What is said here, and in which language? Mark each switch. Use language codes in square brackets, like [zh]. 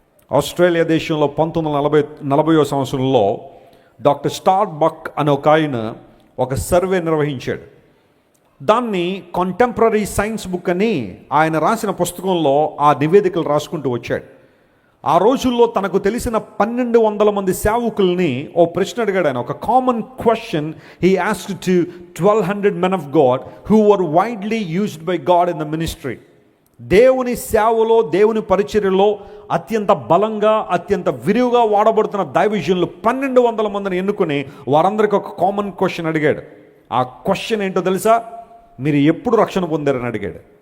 [te] Australia దేశంలో 1940వ సంవత్సరంలో doctor స్టార్బక్ అనే ఒక ఆయన ఒక సర్వే నిర్వహించాడు. దాన్ని కాంటెంపరీ సైన్స్ బుక్ అని ఆయన రాసిన పుస్తకంలో ఆ నివేదికలు రాసుకుంటూ వచ్చాడు. ఆ రోజుల్లో తనకు తెలిసిన 1200 మంది సేవకుల్ని ఓ ప్రశ్న అడిగాడు ఆయన. [en] ఒక common question he asked to 1200 men of God who were widely used by God in the ministry. [te] దేవుని సేవలో, దేవుని పరిచర్యలో అత్యంత బలంగా, అత్యంత విరివిగా వాడబడుతున్న దైవజనులు 1200 మందిని ఎన్నుకొని వారందరికీ ఒక కామన్ క్వశ్చన్ అడిగాడు. ఆ క్వశ్చన్ ఏంటో తెలుసా? మీరు ఎప్పుడు రక్షణ పొందారని అడిగాడు.